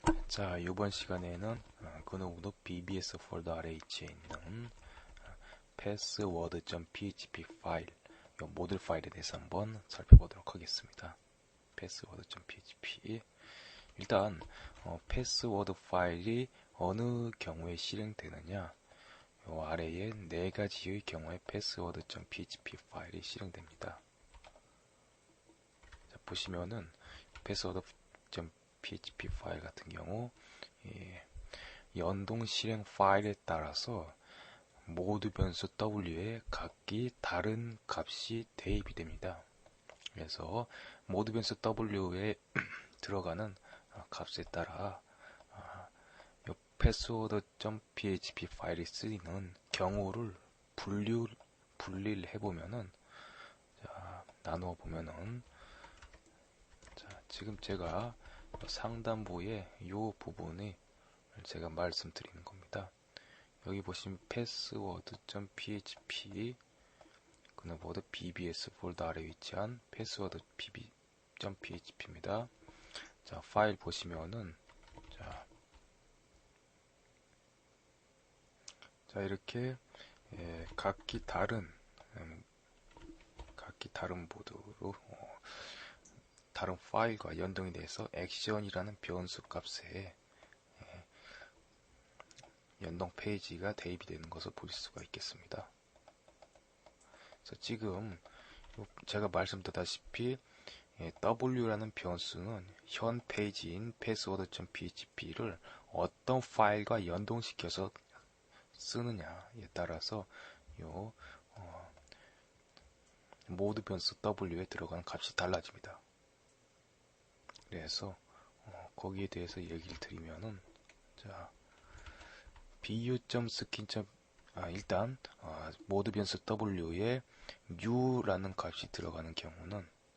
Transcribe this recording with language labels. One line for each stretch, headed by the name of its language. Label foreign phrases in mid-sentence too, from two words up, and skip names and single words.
Korean: 자, 이번 시간에는 그노브노 BBS 폴더 아래에 있는 password.php 파일, 이 모듈 파일에 대해서 한번 살펴보도록 하겠습니다. password.php. 일단 패스워드 파일이 어느 경우에 실행되느냐, 이 아래에 네 가지의 경우에 password.php 파일이 실행됩니다. 자, 보시면은 password.php 파일 같은 경우 연동 실행 파일에 따라서 모드 변수 W에 각기 다른 값이 대입이 됩니다. 그래서 모드 변수 W에 들어가는 값에 따라 password.php 파일이 쓰이는 경우를 분리를 해보면은, 자, 나누어 보면은, 자, 지금 제가 상단부에 이 부분이 제가 말씀드리는 겁니다. 여기 보시면 password.php 그노보드 BBS 폴더 아래 위치한 password.php입니다. 자, 파일 보시면은 자 이렇게 각기 다른 모드로 다른 파일과 연동이 돼서 액션이라는 변수 값에 연동 페이지가 대입이 되는 것을 볼 수가 있겠습니다. 그래서 지금 제가 말씀드렸다시피 W라는 변수는 현 페이지인 password.php를 어떤 파일과 연동시켜서 쓰느냐에 따라서 요 모드 변수 W에 들어가는 값이 달라집니다. 그래서 거기에 대해서 얘기를 드리면은, 자, bu.skin 일단 모드 변수 W에 u라는 값이 들어가는 경우는